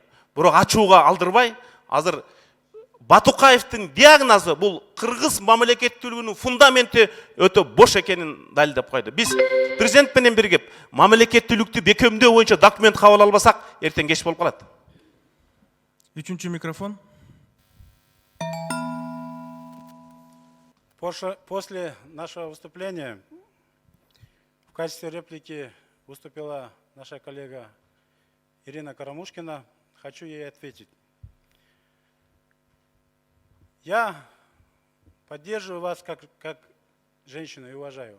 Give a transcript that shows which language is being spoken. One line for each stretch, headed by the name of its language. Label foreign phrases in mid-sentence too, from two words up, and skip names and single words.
Kyrgyz: Бирок ачууга алдырбай, азыр Батукаевдин диагнозу бул кыргыз мамлекеттүүлүгүнүн фундаменти өтө бош экенин далилдеп койду. Биз президент менен биргип мамлекеттүүлүктү бекемдөө боюнча документ кабыл албасак, эртең кеч болуп калат. 3-чү микрофон.
Russian: После нашего выступления в качестве реплики выступила наша коллега Ирина Карамушкина. Хочу ей ответить. Я поддерживаю вас как женщину и уважаю.